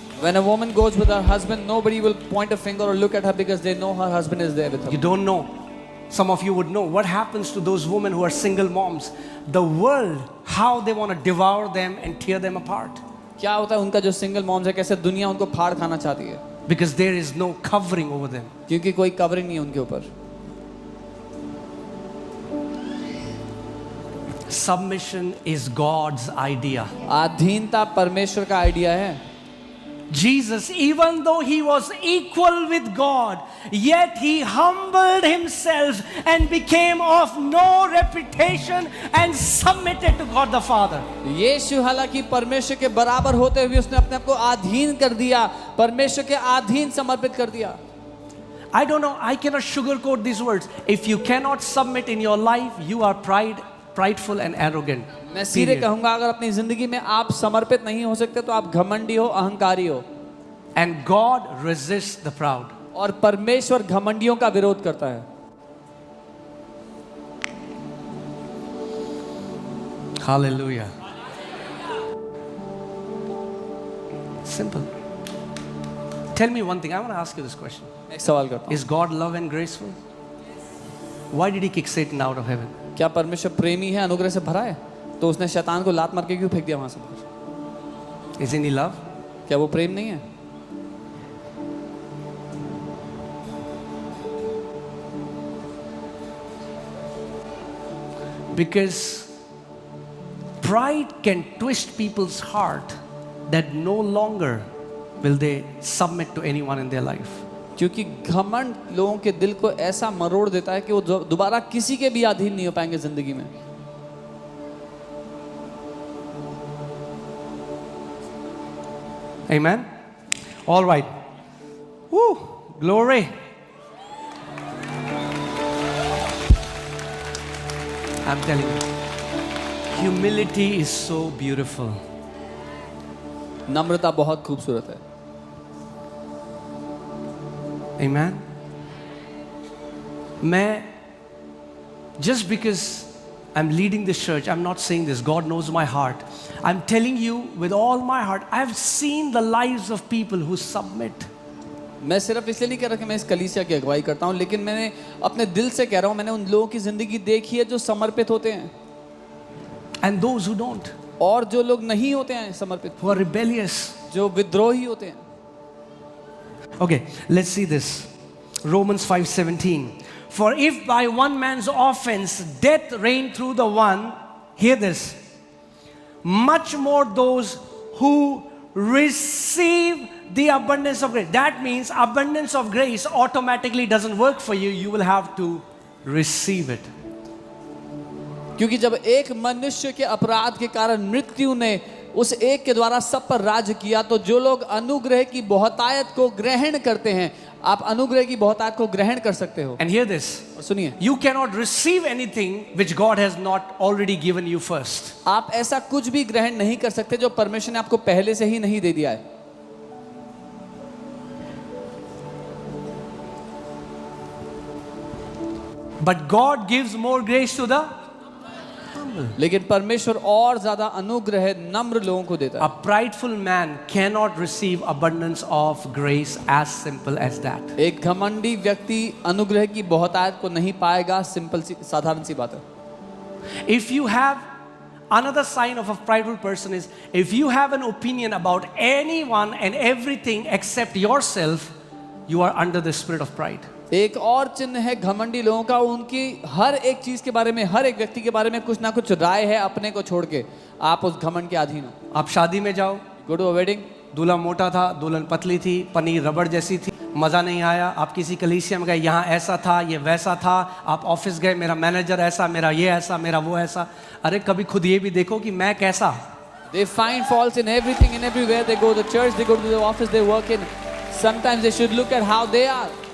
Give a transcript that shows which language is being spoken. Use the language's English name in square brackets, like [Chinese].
[English] When a woman goes with her husband, nobody will point a finger or look at her because they know her husband is there with her. You don't know. Some of you would know what happens to those women who are single moms. The world, how they want to devour them and tear them apart. [Hindi] क्या होता है उनका जो single moms है, कैसे दुनिया उनको फाड़ खाना चाहती है। [English] Because there is no covering over them. [Hindi] क्योंकि कोई कवरिंग नहीं है उनके ऊपर। [English] Submission is God's idea. [Hindi] अधीनता परमेश्वर का आइडिया है। [English] Jesus, even though he was equal with God, yet he humbled himself and became of no reputation and submitted to God the Father. [Hindi] यीशु हालांकि परमेश्वर के बराबर होते हुए उसने अपने आप को अधीन कर दिया, परमेश्वर के अधीन समर्पित कर दिया। [English] I don't know, I cannot sugarcoat these words. If you cannot submit in your life, you are prideful and arrogant. [Hindi] मैं सीधे कहूंगा, अगर अपनी जिंदगी में आप समर्पित नहीं हो सकते तो आप घमंडी हो, अहंकारी हो। [English] And God resists the proud. [Hindi] और परमेश्वर घमंडियों का विरोध करता है। [English] Hallelujah. Simple. Tell me one thing. I want to ask you this question. [Hindi] एक सवाल करता हूं, [English] Is God love and graceful? Why did he kick Satan out of heaven? [Hindi] क्या परमेश्वर प्रेमी है, अनुग्रह से भरा है? तो उसने शैतान को लात मार के क्यों फेंक दिया वहां से बाहर? [English] Isn't he love? [Hindi] क्या वो प्रेम नहीं है? [English] Because pride can twist people's heart that no longer will they submit to anyone in their life. [Hindi] क्योंकि घमंड लोगों के दिल को ऐसा मरोड़ देता है कि वो दोबारा किसी के भी अधीन नहीं हो पाएंगे जिंदगी में। [English] Amen. All right. Woo, glory. I'm telling you, humility is so beautiful. [Hindi] नम्रता बहुत खूबसूरत है। [English] Amen. Just because I'm leading this church, I'm not saying this. God knows my heart. I'm telling you with all my heart, I've seen the lives of people who submit. [Hindi] मैं सिर्फ इसलिए नहीं कह रहा कि मैं इस कलीसिया की अगुवाई करता हूँ, लेकिन मैंने अपने दिल से कह रहा हूँ, मैंने उन लोगों की जिंदगी देखी है जो समर्पित होते हैं, [English] And those who don't, [Hindi] और जो लोग नहीं होते हैं समर्पित, [English] who are rebellious. [Hindi] जो विद्रोही होते हैं। [English] Okay, let's see this. Romans 5:17. For if by one man's offense death reigned through the one, hear this, much more those who receive the abundance of grace. That means abundance of grace automatically doesn't work for you. You will have to receive it. [Hindi] क्योंकि जब एक मनुष्य के अपराध के कारण मृत्यु ने उस एक के द्वारा सब पर राज किया, तो जो लोग अनुग्रह की बहुतायत को ग्रहण करते हैं, आप अनुग्रह की बहुतायत को ग्रहण कर सकते हो। [English] And hear this. [Hindi] और सुनिए, [English] You cannot receive anything which God has not already given you first. [Hindi] आप ऐसा कुछ भी ग्रहण नहीं कर सकते जो परमेश्वर ने आपको पहले से ही नहीं दे दिया है। [English] But God gives more grace to the humble. [Hindi] लेकिन परमेश्वर और ज्यादा अनुग्रह नम्र लोगों को देता है। [English] A prideful man cannot receive abundance of grace as simple as that. [Hindi] एक घमंडी व्यक्ति अनुग्रह की बहुतायत को नहीं पाएगा। सिंपल सी, साधारण सी बात है। [English] If you have another sign of a prideful person is if you have an opinion about anyone and everything except yourself, you are under the spirit of pride. [Hindi] एक और चिन्ह है घमंडी लोगों का, उनकी हर एक चीज के बारे में, हर एक व्यक्ति के बारे में कुछ ना कुछ राय है अपने को छोड़ के। आप उस घमंड के अधीन हो। आप शादी में जाओ, [English] go to a wedding, [Hindi] दूल्हा मोटा था, दुल्हन पतली थी, पनीर रबड़ जैसी थी, मज़ा नहीं आया। आप किसी कलीसिया में गए, यहाँ ऐसा था, ये वैसा था। आप ऑफिस गए, मेरा मैनेजर ऐसा, मेरा ये ऐसा, मेरा वो ऐसा। अरे कभी खुद ये भी देखो कि मैं कैसा। [English] They find faults in everything and everywhere. They go to the church, they go to the office they work in. Sometimes they should look at how they are.